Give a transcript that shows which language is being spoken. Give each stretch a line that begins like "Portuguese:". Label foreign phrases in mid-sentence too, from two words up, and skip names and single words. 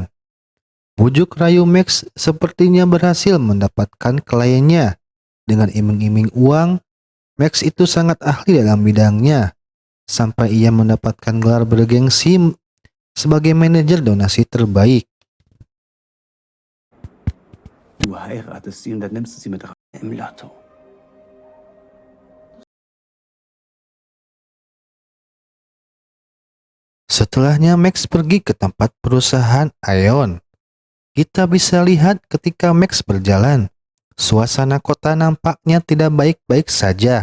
Indonesian: Bujuk rayu Max sepertinya berhasil mendapatkan kliennya. Dengan iming-iming uang, Max itu sangat ahli dalam bidangnya, sampai ia mendapatkan gelar bergengsi sebagai manajer donasi terbaik.
German: Du heiratest sie und dann nimmst du sie mit rein im Lotto.
Indonesian: Setelahnya Max pergi ke tempat perusahaan Aeon. Kita bisa lihat ketika Max berjalan, suasana kota nampaknya tidak baik-baik saja.